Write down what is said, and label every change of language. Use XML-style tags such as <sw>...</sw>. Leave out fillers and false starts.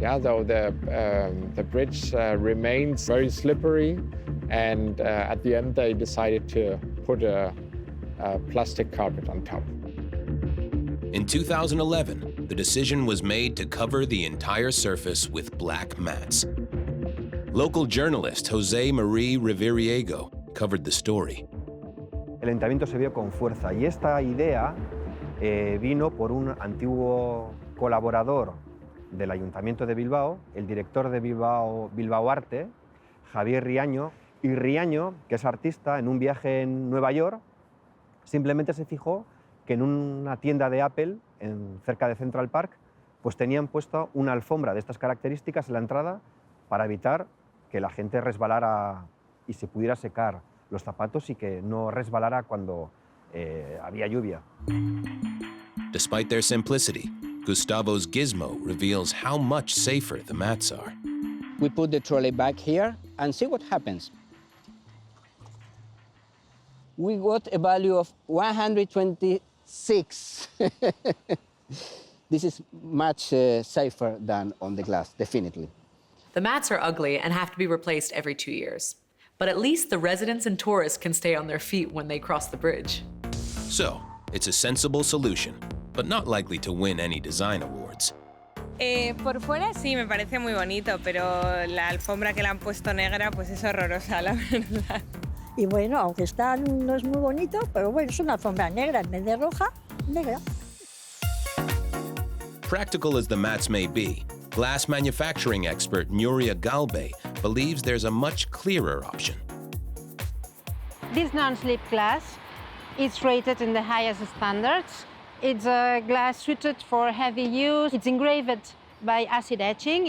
<en>Yeah, though the bridge remains very slippery, and at the end they decided to put a plastic carpet on top. In 2011, the decision was made to cover the entire surface with black mats. Local journalist Jose Marie Riveriego covered the story.</en> <es>El ayuntamiento se vio con fuerza y esta idea vino por un antiguo colaborador del Ayuntamiento de Bilbao, el director de Bilbao Arte, Javier Riaño, y Riaño, que es artista, en un viaje en Nueva York, simplemente se fijó que en una tienda de Apple, cerca de Central Park, pues tenían puesto una alfombra de estas características en la entrada para evitar que la gente resbalara y se pudiera secar los zapatos y que no resbalara cuando había lluvia.</es> <en>Despite their simplicity, Gustavo's gizmo reveals how much safer the mats are. We put the trolley back here and see what happens. We got a value of 126. This is much safer than on the glass, definitely. The mats are ugly and have to be replaced every 2 years. But at least the residents and tourists can stay on their feet when they cross the bridge. So, it's a sensible solution, but not likely to win any design awards.</en> <es>Por fuera sí, me parece muy bonito, pero la alfombra que le han puesto negra pues es horrorosa, la verdad. Y bueno, aunque no es muy bonito, pero bueno, es una alfombra negra en vez de roja, negra.</es> <en>Practical as the mats may be, glass manufacturing expert Nuria Galbe believes there's a much clearer option. This non-slip glass is rated in the highest standards. It's a glass suited for heavy use. It's engraved by acid etching.</en>